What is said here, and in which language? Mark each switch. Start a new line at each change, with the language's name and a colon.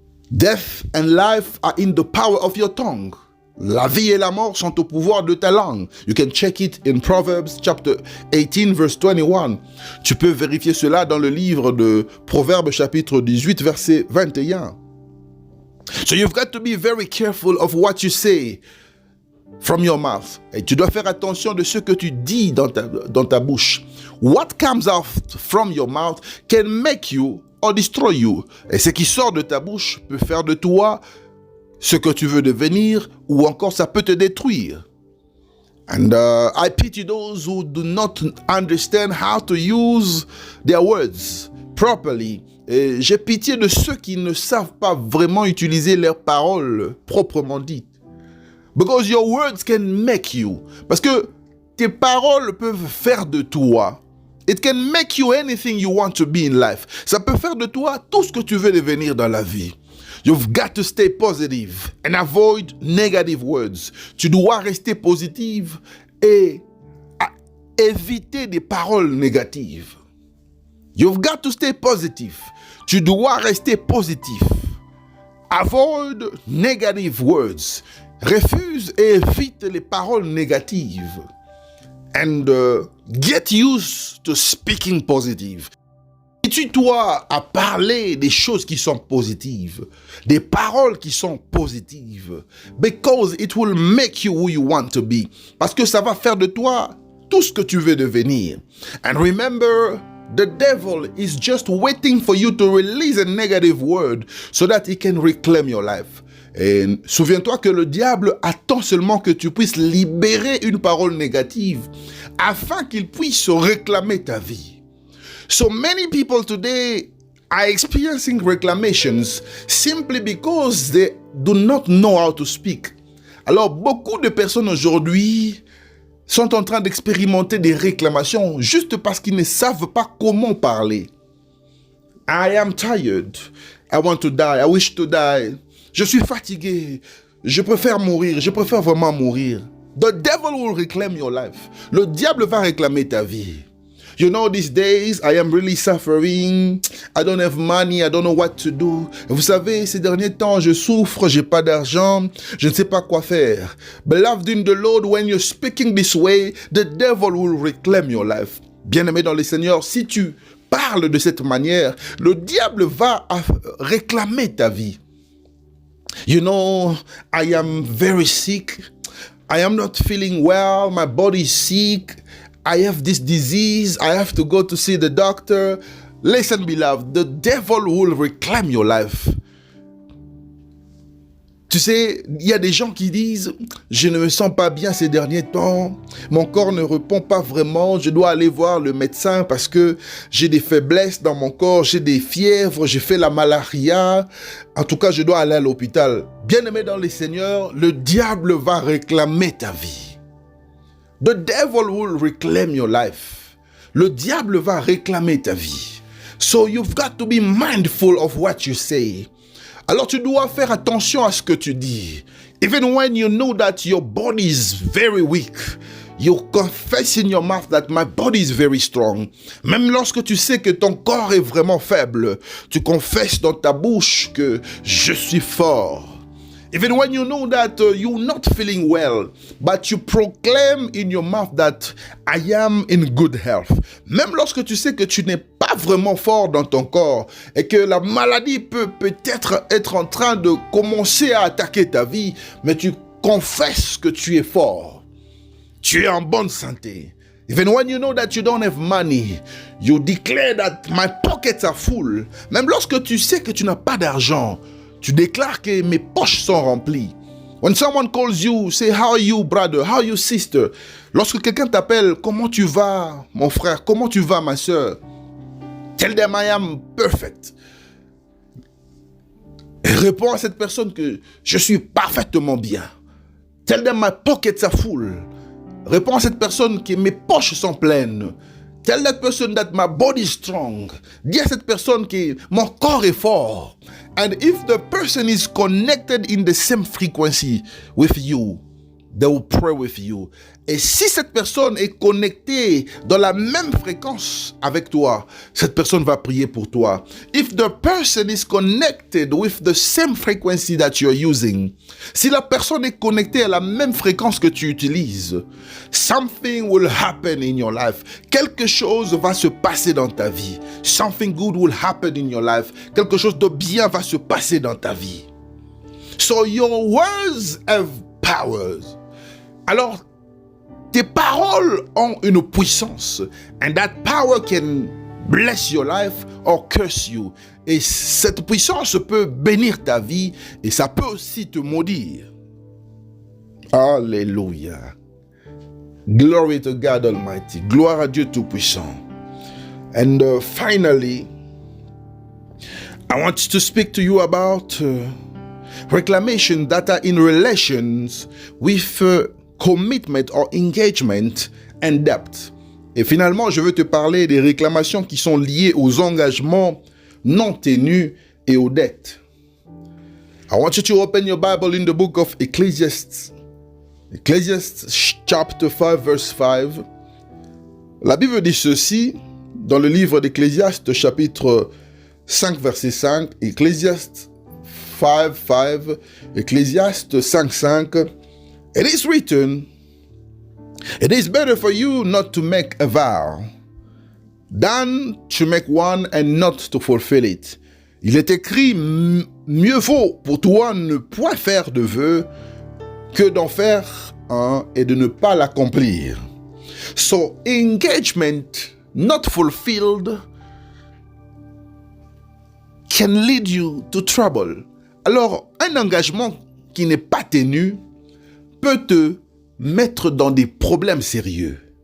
English: Death and life are in the power of your tongue.
French: La vie et la mort sont au pouvoir de ta langue.
English: You can check it in Proverbs chapter 18 verse 21.
French: Tu peux vérifier cela dans le livre de Proverbes chapitre 18 verset 21.
English: So you've got to be very careful of what you say from your mouth.
French: Et tu dois faire attention de ce que tu dis dans ta bouche.
English: What comes out from your mouth can make you or destroy you.
French: Et ce qui sort de ta bouche peut faire de toi ce que tu veux devenir, ou encore ça peut te détruire.
English: And I pity those who do not understand how to use their words properly.
French: Et j'ai pitié de ceux qui ne savent pas vraiment utiliser leurs paroles proprement dites.
English: Because your words can make you.
French: Parce que tes paroles peuvent faire de toi.
English: It can make you anything you want to be in life.
French: Ça peut faire de toi tout ce que tu veux devenir dans la vie.
English: You've got to stay positive and avoid negative words.
French: Tu dois rester positive et éviter des paroles négatives.
English: You've got to stay positive.
French: Tu dois rester positif.
English: Avoid negative words.
French: Refuse et évite les paroles négatives.
English: And get used to speaking positive.
French: Habitue-toi à parler des choses qui sont positives, des paroles qui sont positives,
English: because it will make you who you want to be.
French: Parce que ça va faire de toi tout ce que tu veux devenir.
English: And remember, the devil is just waiting for you to release a negative word so that he can reclaim your life.
French: Et souviens-toi que le diable attend seulement que tu puisses libérer une parole négative afin qu'il puisse réclamer ta vie.
English: So many people today are experiencing reclamations simply because they do not know how to speak.
French: Alors, beaucoup de personnes aujourd'hui sont en train d'expérimenter des réclamations juste parce qu'ils ne savent pas comment parler.
English: I am tired. I want to die. I wish to die.
French: Je suis fatigué. Je préfère mourir. Je préfère vraiment mourir.
English: The devil will reclaim your life.
French: Le diable va réclamer ta vie.
English: You know, these days, I am really suffering. I don't have money. I don't know what to do.
French: Vous savez, ces derniers temps, je souffre, j'ai pas d'argent, je ne sais pas quoi faire.
English: Beloved in the Lord, when you're speaking this way, the devil will reclaim your life.
French: Bien-aimé dans le Seigneur, si tu parles de cette manière, le diable va réclamer ta vie.
English: You know, I am very sick. I am not feeling well. My body is sick. I have this disease. I have to go to see the doctor. Listen, beloved, the devil will reclaim your life.
French: Tu sais, il y a des gens qui disent « Je ne me sens pas bien ces derniers temps. Mon corps ne répond pas vraiment. Je dois aller voir le médecin parce que j'ai des faiblesses dans mon corps. J'ai des fièvres. J'ai fait la malaria. En tout cas, je dois aller à l'hôpital. » Bien-aimé dans le Seigneur, le diable va réclamer ta vie.
English: The devil will reclaim your life.
French: Le diable va réclamer ta vie.
English: So you've got to be mindful of what you say.
French: Alors tu dois faire attention à ce que tu dis.
English: Even when you know that your body is very weak, you confess in your mouth that my body is very strong.
French: Même lorsque tu sais que ton corps est vraiment faible, tu confesses dans ta bouche que je suis fort.
English: Even when you know that you're not feeling well, but you proclaim in your mouth that I am in good health.
French: Même lorsque tu sais que tu n'es pas vraiment fort dans ton corps et que la maladie peut peut-être être en train de commencer à attaquer ta vie, mais tu confesses que tu es fort. Tu es en bonne santé.
English: Even when you know that you don't have money, you declare that my pockets are full.
French: Même lorsque tu sais que tu n'as pas d'argent, tu déclares que mes poches sont remplies.
English: When someone calls you, say, how are you, brother? How are you, sister?
French: Lorsque quelqu'un t'appelle, comment tu vas, mon frère? Comment tu vas, ma soeur?
English: Tell them I am perfect.
French: Et réponds à cette personne que je suis parfaitement bien.
English: Tell them my pockets are full.
French: Réponds à cette personne que mes poches sont pleines.
English: Tell that person that my body is strong.
French: Dis à cette personne que mon corps est fort.
English: And if the person is connected in the same frequency with you, they will pray with you.
French: Et si cette personne est connectée dans la même fréquence avec toi, cette personne va prier pour toi.
English: If the person is connected with the same frequency that you're using,
French: si la personne est connectée à la même fréquence que tu utilises,
English: something will happen in your life.
French: Quelque chose va se passer dans ta vie.
English: Something good will happen in your life.
French: Quelque chose de bien va se passer dans ta vie.
English: So your words have powers.
French: Alors, tes paroles ont une puissance.
English: And that power can bless your life or curse you.
French: Et cette puissance peut bénir ta vie et ça peut aussi te maudire.
English: Alléluia. Glory to God Almighty.
French: Gloire à Dieu Tout-Puissant.
English: And finally, I want to speak to you about reclamation that are in relations with commitment or engagement and debt.
French: Et finalement, je veux te parler des réclamations qui sont liées aux engagements non tenus et aux dettes.
English: I want you to open your Bible in the book of Ecclesiastes. Ecclesiastes chapter 5 verse 5.
French: La Bible dit ceci dans le livre d'Ecclésiaste chapitre 5 verset 5.
English: Ecclesiastes 5 5. Ecclésiaste 5 5. It is written, it is better for you not to make a vow than to make one and not to fulfill it.
French: Il est écrit, mieux vaut pour toi ne point faire de vœu que d'en faire un et de ne pas l'accomplir.
English: So, engagement not fulfilled can lead you to trouble.
French: Alors, un engagement qui n'est pas tenu peut te mettre dans des problèmes sérieux.